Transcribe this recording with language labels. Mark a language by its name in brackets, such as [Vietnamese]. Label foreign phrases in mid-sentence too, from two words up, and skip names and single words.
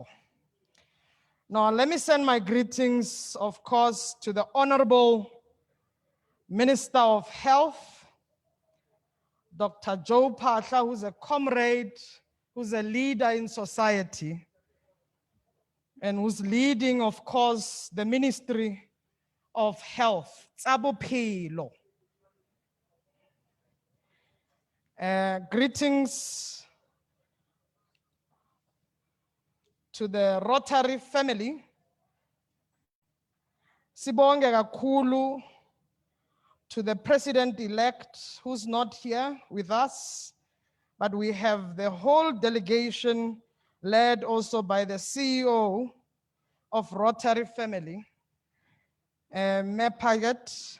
[English] Now, let me send my greetings, of course, to the Honorable Minister of Health, Dr. Joe Phaahla, who's a comrade, who's a leader in society, and who's leading, of course, the Ministry of Health, [Southern Sotho] tsa bophelo. [English] Greetings to the Rotary family. [Zulu] Sibonge kakhulu [English] to the president-elect who's not here with us, but we have the whole delegation led also by the CEO of Rotary family, Mayor Paget.